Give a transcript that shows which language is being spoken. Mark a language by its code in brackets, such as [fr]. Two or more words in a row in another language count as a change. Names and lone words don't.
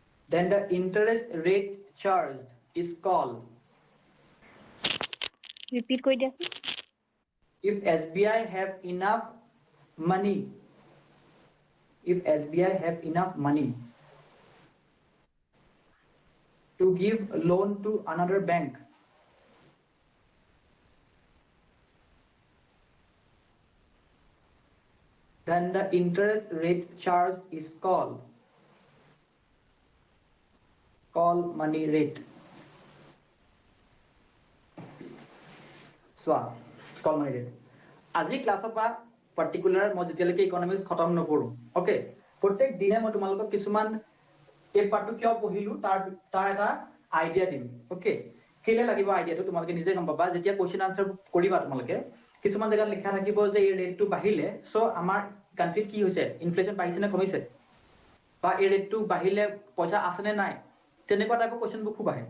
[en] then the interest rate charged is called. [as] Repeat কৈ দিছোঁ. [en] If SBI have enough money, if SBI have enough money to give loan to another bank, then the interest rate charged is called money rate. So, call money rate. [as] আজি ক্লাছৰ পৰা পাৰ্টিকুলাৰ মই যেতিয়ালৈকে ইকনমিক্স খতম নকৰো, ওকে, প্ৰত্যেক দিনে মই তোমালোকক কিছুমান এই পাৰ্টটো কিয় পঢ়িলো তাৰ এটা আইডিয়া দিম, ওকে। কেলে লাগিব আইডিয়াটো তোমালোকে নিজে গম পাবা যেতিয়া [en] question answer [as] কৰিবা। তোমালোকে কিছুমান জায়গাত লিখা থাকিব যে এই ৰেটটো বাঢ়িলে সো আমাৰ কান্ট্ৰিত কি হৈছে, ইনফ্লেশ্যন বাঢ়িছে নে কমিছে, বা এই ৰেটটো বাঢ়িলে পইচা আছে নে নাই, তেনেকুৱা টাইপৰ কোৱেশ্চনবোৰ খুব আহে।